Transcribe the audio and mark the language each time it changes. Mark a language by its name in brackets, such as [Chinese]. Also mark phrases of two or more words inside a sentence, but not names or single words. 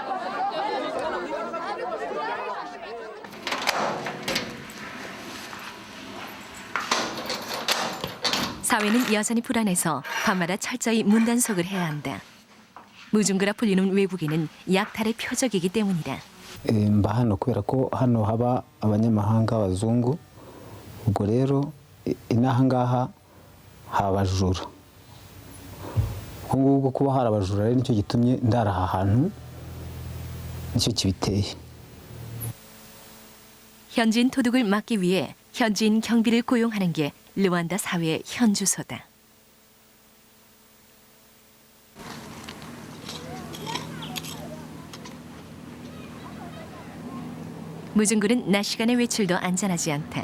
[Korean] 사회는 여전히 불안해서 밤마다 철저히 문단속을 해야 한다. 무중그라 풀리는 외국인은 약탈의 표적이기 때문이다. [Kinyarwanda] mba hano kubera ko hano haba abanyamahanga abazungu ubwo rero inaha ngaha haba abajura ubwo ngubwo kuba hari abajura rero nicyo gitumye ndara aha hantu nicyo kibiteye. [Korean] 현지인 도둑을 막기 위해 현지인 경비를 고용하는 게 르완다 사회의 현주소다. 무중굴은 낮 시간의 외출도 안전하지 않다.